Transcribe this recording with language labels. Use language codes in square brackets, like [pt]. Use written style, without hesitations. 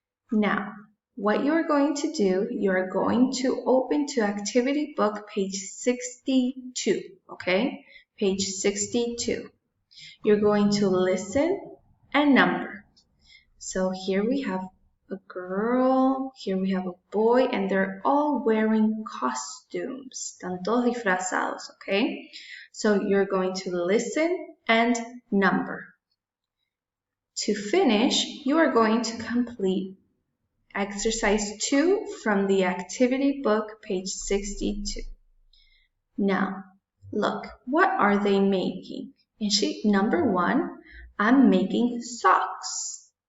[en] Now, what you're going to do, you're going to open to activity book page 62, okay? Page 62. You're going to listen and number. So here we have a girl, here we have a boy, and they're all wearing costumes. [es] Están todos disfrazados, okay? [en] So you're going to listen and number. To finish, you are going to complete exercise 2 from the activity book, page 62. Now, look, what are they making? In sheet number 1, I'm making socks.